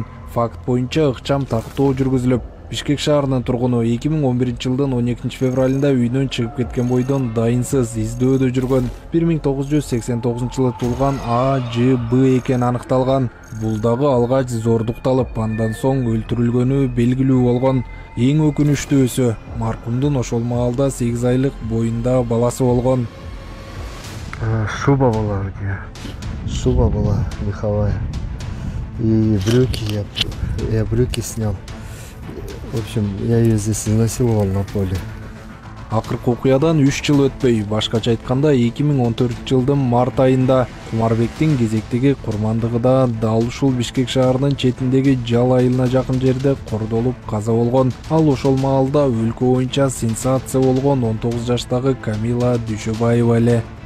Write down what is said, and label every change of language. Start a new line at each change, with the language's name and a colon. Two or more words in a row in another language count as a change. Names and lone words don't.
Kyrgyz: Факт боюнча ыкчам тактоо жүргүзүлүп, Бишкек шаарынын тургуну 2011-жылдын 12 февралында үйдөн чыгып кеткен бойдон дайынсыз издөөдө жүргөн 1989-жылы туулган АЖБ экени аныкталган. Бул дагы алгач зордукталып, андан соң өлтүрүлгөнү белгилүү болгон. Эң өкүнүчтүүсү, маркумдун ошол маалда 8 айлык боюнда баласы болгон.
Russian: Шуба была у нее. Шуба была меховая. И брюки, я брюки снял. В общем, я ее здесь изнасиловал на поле.
Kyrgyz: Акыркы окуядан 3 жыл өтпөй, башкача айтканда 2014-жылдын март айында Кумарбектин кезектеги курмандыгы да дал ушул Бишкек шаарынын четиндеги Жал айылына жакын жерде кордолуп каза болгон. Ал ошол маалда өлкө боюнча сенсация болгон 19 жаштагы Камила Дүйшөбаева эле.